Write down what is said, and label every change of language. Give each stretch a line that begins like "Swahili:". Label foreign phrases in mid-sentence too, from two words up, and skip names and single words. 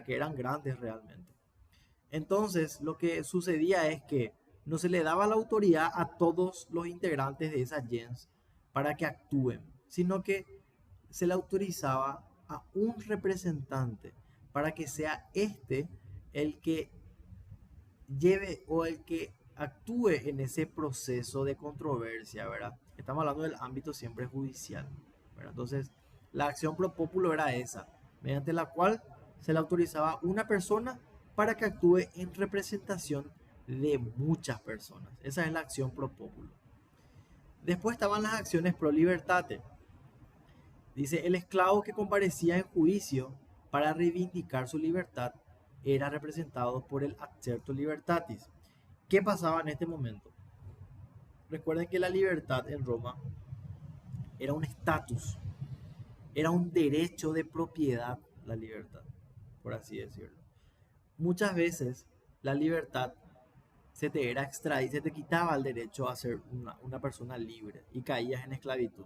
Spanish: Que eran grandes realmente. Entonces, lo que sucedía es que no se le daba la autoridad a todos los integrantes de esas gens para que actúen, sino que se le autorizaba a un representante para que sea este el que lleve o el que actúe en ese proceso de controversia, ¿verdad? Estamos hablando del ámbito siempre judicial, ¿verdad? Entonces, la acción
Latin: pro populo
Spanish: era esa, mediante la cual se le autorizaba a una persona para que actúe en representación de muchas personas. Esa es la acción
Latin: pro populo.
Spanish: Después estaban las acciones
Latin: pro libertate.
Spanish: Dice, el esclavo que comparecía en juicio para reivindicar su libertad era representado por el
Latin: accerto libertatis.
Spanish: ¿Qué pasaba en este momento? Recuerden que la libertad en Roma era un estatus, era un derecho de propiedad, la libertad, por así decirlo. Muchas veces la libertad se te era extraída, se te quitaba el derecho a ser una persona libre y caías en esclavitud.